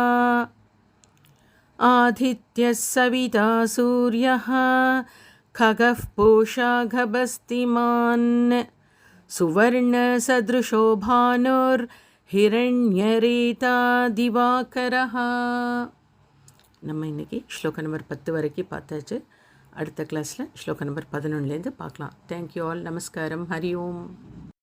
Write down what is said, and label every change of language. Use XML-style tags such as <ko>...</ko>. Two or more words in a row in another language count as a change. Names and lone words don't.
<sa>आदित्यः सविता सूर्यः खगः पूषा गभस्तिमान् सुवर्णसदृशो भानुर्हिरण्यरेता दिवाकरः.</sa> <ta>நம்ம இன்றைக்கி ஸ்லோகம் நம்பர் 10 வரைக்கும் பார்த்தாச்சு. அடுத்த கிளாஸில் ஸ்லோகம் நம்பர் 11லேருந்து பார்க்கலாம்.</ta> <en>thank you all.</en> <ta>நமஸ்காரம். ஹரி ஓம்.</ta>